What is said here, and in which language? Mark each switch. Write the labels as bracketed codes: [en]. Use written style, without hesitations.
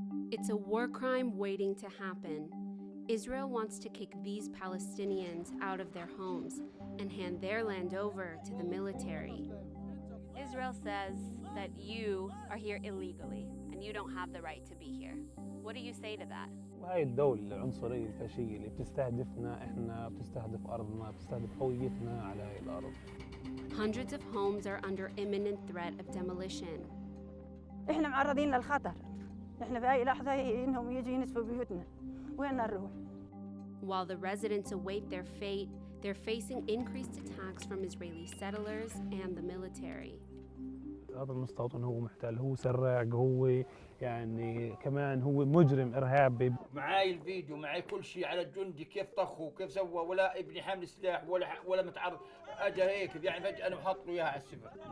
[en] It's a war crime waiting to happen. Israel wants to kick these Palestinians out of their homes and hand their land over to the military. Israel says that you are here illegally and you don't have the right to be here. What do you say to that? [ar] وهي الدولة العنصرية الفاشية اللي بتستهدفنا إحنا، بتستهدف أرضنا، بتستهدف هويتنا على هاي الأرض. [en] Hundreds of homes are under imminent threat of demolition. [ar] إحنا معرضين للخطر. إحنا في أي لحظة إنهم يجي ينسفوا بيوتنا. وين نروح؟ [en] While the residents await their fate, they're facing increased attacks from Israeli settlers and the military. [ar] هذا المستوطن هو محتل، هو سراق، هو يعني كمان هو مجرم إرهابي. معاي الفيديو، معاي كل شيء على الجندي كيف طخه وكيف سوى، ولا ابني حامل سلاح ولا متعرض، اجى هيك يعني فجأة انا بحط له اياها على السفر.